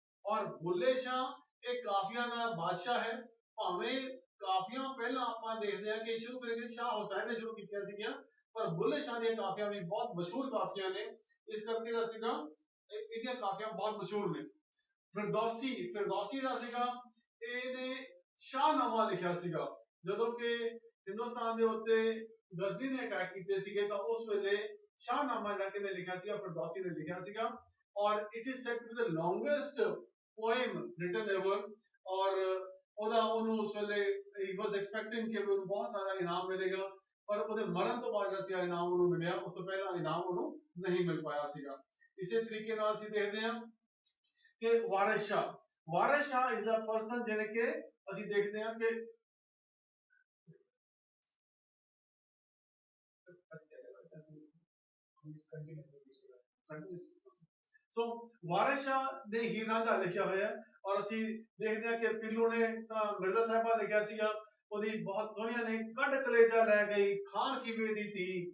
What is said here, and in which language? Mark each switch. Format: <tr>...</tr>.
<pa>ਔਰ ਬੁੱਲੇ ਸ਼ਾਹ ਇਹ ਕਾਫੀਆਂ ਦਾ ਬਾਦਸ਼ਾਹ ਹੈ, ਭਾਵੇਂ ਕਾਫੀਆਂ ਪਹਿਲਾਂ ਆਪਾਂ ਦੇਖਦੇ ਹਾਂ ਕਿ ਸ਼ੁਰੂ ਕਰੀਏ ਸ਼ਾਹ ਹੁਸੈਨ ਨੇ ਸ਼ੁਰੂ ਕੀਤੀਆਂ ਸੀਗੀਆਂ, ਪਰ ਬੁੱਲੇ ਸ਼ਾਹ ਦੀਆਂ ਕਾਫੀਆਂ ਵੀ ਬਹੁਤ ਮਸ਼ਹੂਰ ਕਾਫੀਆਂ ਨੇ, ਇਸ ਕਰਕੇ ਜਿਹੜਾ ਸੀਗਾ ਇਹਦੀਆਂ ਕਾਫੀਆਂ ਬਹੁਤ ਮਸ਼ਹੂਰ ਨੇ। ਫਿਰਦੌਸੀ ਜਿਹੜਾ ਸੀਗਾ ਇਹਨੇ ਸ਼ਾਹਨਾਮਾ ਲਿਖਿਆ ਸੀਗਾ, ਜਦੋਂ ਕਿ ਹਿੰਦੁਸਤਾਨ ਦੇ ਉੱਤੇ ਗਜ਼ਨੀ ਨੇ ਅਟੈਕ ਕੀਤੇ ਸੀਗੇ ਤਾਂ ਉਸ ਵੇਲੇ ਸ਼ਾਹਨਾਮਾ ਜਿਹੜਾ ਕਿਹਨੇ ਲਿਖਿਆ ਸੀਗਾ, ਫਿਰਦੌਸੀ ਨੇ ਲਿਖਿਆ ਸੀਗਾ।</pa> <en>और it is said to be the longest poem written ever.</en> <pa>और ਉਹਦਾ ਉਹਨੂੰ ਉਸ ਵੇਲੇ ਹੀ</pa> <en>was expecting</en> <pa>ਕਿ ਉਹਨੂੰ ਬਹੁਤ ਸਾਰਾ ਇਨਾਮ ਮਿਲੇਗਾ, ਪਰ ਉਹਦੇ ਮਰਨ ਤੋਂ ਬਾਅਦ ਜਿਹੜਾ ਇਨਾਮ ਉਹਨੂੰ ਮਿਲਿਆ, ਉਸ ਤੋਂ ਪਹਿਲਾਂ ਇਨਾਮ ਉਹਨੂੰ ਨਹੀਂ ਮਿਲ ਪਾਇਆ ਸੀਗਾ। ਇਸੇ ਤਰੀਕੇ ਨਾਲ ਅਸੀਂ ਦੇਖਦੇ ਹਾਂ ਕਿ Waris Shah</pa> <en>is the person</en> <pa>ਜਿਹਨੇ ਕਿ ਅਸੀਂ ਦੇਖਦੇ ਹਾਂ ਕਿ ਸੋ ਵਾਰਿਸ ਸ਼ਾਹ ਦੇ ਹੀਰ ਰਾਂਝਾ ਲਿਖਿਆ ਹੋਇਆ, ਔਰ ਅਸੀਂ ਦੇਖਦੇ ਹਾਂ ਕਿ ਪੀਲੂ ਨੇ ਤਾਂ ਮਿਰਜ਼ਾ ਸਾਹਿਬਾ ਲਿਖਿਆ ਸੀਗਾ, ਉਹਦੀ ਬਹੁਤ ਸੋਹਣੀਆਂ ਨੇ, ਕੱਢ ਕਲੇਜਾ ਲੈ ਗਈ ਖਾਨ ਖੀਵੇ ਦੀ ਧੀ,</pa>